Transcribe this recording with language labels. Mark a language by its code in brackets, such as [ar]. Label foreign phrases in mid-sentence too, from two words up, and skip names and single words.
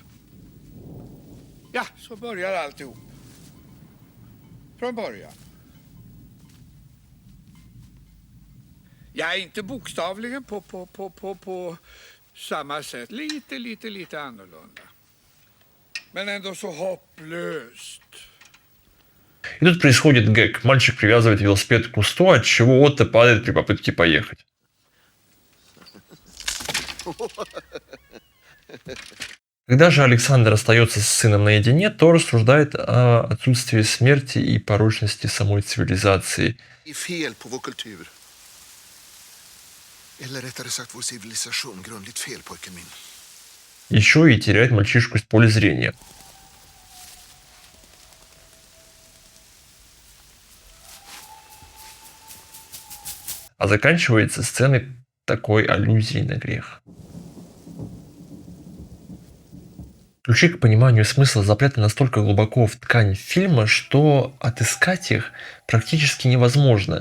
[sv] Ja, så börjar alltihop. Från början. Ja, inte bokstavligen på samma sätt. Lite annorlunda. Men ändå så hopplöst. [ru] И тут происходит гэг. Мальчик привязывает велосипед к кусту, от чего Отто падает при попытке поехать. Когда же Александр остается с сыном наедине, то рассуждает о отсутствии смерти и порочности самой цивилизации. [sv] Fel på vår kultur. Eller rättare sagt vår civilisation. Grundligt fel, pojken min. [ru] Еще и теряет мальчишку из поля зрения. А заканчивается сценой такой аллюзией на грех. Ключи к пониманию смысла запрятаны настолько глубоко в ткань фильма, что отыскать их практически невозможно.